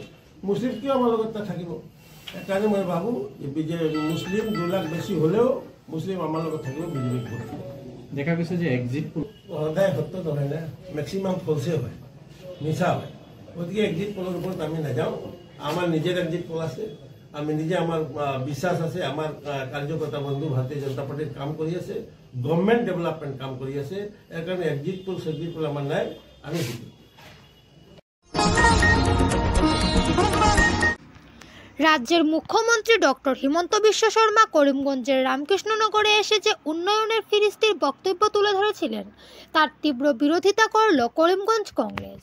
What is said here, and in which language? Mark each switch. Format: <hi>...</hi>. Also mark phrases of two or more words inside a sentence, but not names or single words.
<as>মুছলিম কিয় আমাৰ লগত নাথাকিব? সেইকাৰণে মই ভাবোঁ যে মুছলিম 2 লাখ বেছি হ'লেও মুছলিম আমাৰ লগত থাকিব, বিজেপিক ভোট দিব। দেখা গৈছে যে</as> <en>exit poll</en> <as>সদায় সত্য নহয় না, মেক্সিমাম ফলছে হয়, মিছা হয়। গতিকে</as> <en>exit poll</en> <as>ওপৰত আমি নাযাওঁ। আমাৰ নিজের</as> <en>exit poll</en> <as>আছে, আমি নিজে আমার বিশ্বাস আছে, আমার কার্যকর্তা বন্ধু ভারতীয় জনতা পার্টির কাম করে আছে,</as> <en>government development</en> <as>কাম করে আছে। এর কারণে</as> <en>exit poll</en> <as>আমার নাই, আমি জিতব।</as> <bn>রাজ্যের মুখ্যমন্ত্রী ডক্টর হিমন্ত বিশ্ব শর্মা করিমগঞ্জের রামকৃষ্ণনগরে এসে যে উন্নয়নের ফিরিস্তির বক্তব্য তুলে ধরেছিলেন তার তীব্র বিরোধিতা করল করিমগঞ্জ কংগ্রেস।</bn>